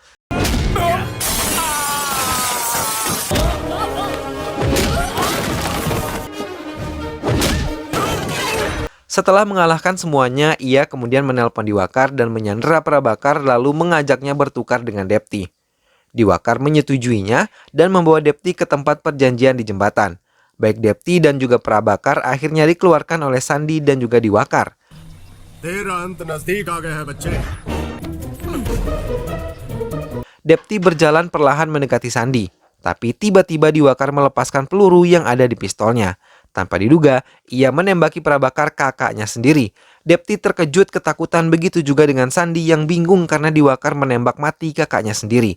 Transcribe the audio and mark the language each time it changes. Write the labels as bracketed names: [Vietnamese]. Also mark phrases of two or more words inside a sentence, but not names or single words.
[Indonesian] Setelah mengalahkan semuanya, ia kemudian menelpon Diwakar dan menyandera Prabakar lalu mengajaknya bertukar dengan Depti. Diwakar menyetujuinya dan membawa Depti ke tempat perjanjian di jembatan. Baik Depti dan juga Prabakar akhirnya dikeluarkan oleh Sandi dan juga Diwakar. [Hindi] तेरा अंत नजदीक आ गया है बच्चे. [Indonesian] Depti berjalan perlahan mendekati Sandi, tapi tiba-tiba Diwakar melepaskan peluru yang ada di pistolnya. Tanpa diduga, ia menembaki Prabakar kakaknya sendiri. Depti terkejut ketakutan, begitu juga dengan Sandi yang bingung karena Diwakar menembak mati kakaknya sendiri.